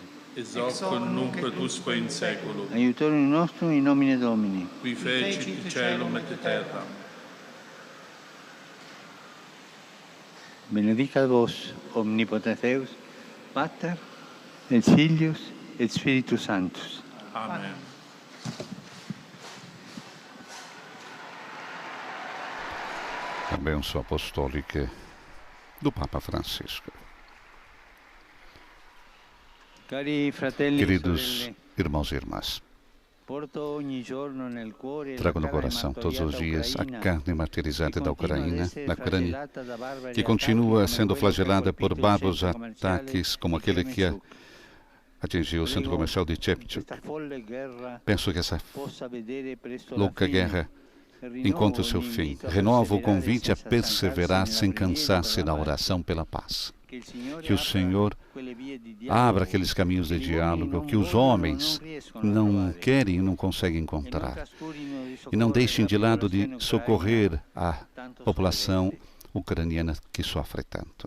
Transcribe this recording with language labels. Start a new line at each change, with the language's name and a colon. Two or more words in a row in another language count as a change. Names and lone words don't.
Latin: Ex hoc nunc et usque in saeculum. Aiutorium nostrum in nomine Domini. Qui fecit caelum et terra. Benedicat vos, omnipotens Deus, Pater, et Filius, et Spiritus Sanctus. Amen.
Portuguese: A bênção apostólica do Papa Francisco.
Italian: Cari fratelli e
Portuguese: Queridos
Italian: sorelle,
Portuguese: irmãos e irmãs,
Italian: porto ogni giorno nel cuore
Portuguese: trago
Italian: la
Portuguese: no
Italian: carne
Portuguese: coração todos os
Italian: martoriata
Portuguese: dias a
Italian: ucraina,
Portuguese: carne martirizada da Ucrânia,
Italian: che
Portuguese: da Ucrânia,
Italian: flagellata da barbari
Portuguese: que
Italian: attacchi
Portuguese: continua
Italian: come
Portuguese: sendo
Italian: quello che ha
Portuguese: flagelada por
Italian: colpito il
Portuguese: bárbaros
Italian: centro commerciale
Portuguese: ataques como
Italian: di
Portuguese: aquele que
Italian: Kremenchuk.
Portuguese: atingiu o centro comercial de Chepchuk.
Italian: Questa folle guerra
Portuguese: Penso que essa
Italian: possa vedere presto la
Portuguese: louca
Italian: fine.
Portuguese: guerra encontre o seu fim. Renova o convite a perseverar sem cansar-se na oração pela paz. Que o Senhor abra aqueles caminhos de diálogo que os homens não querem e não conseguem encontrar. E não deixem de lado de socorrer a população ucraniana que sofre tanto.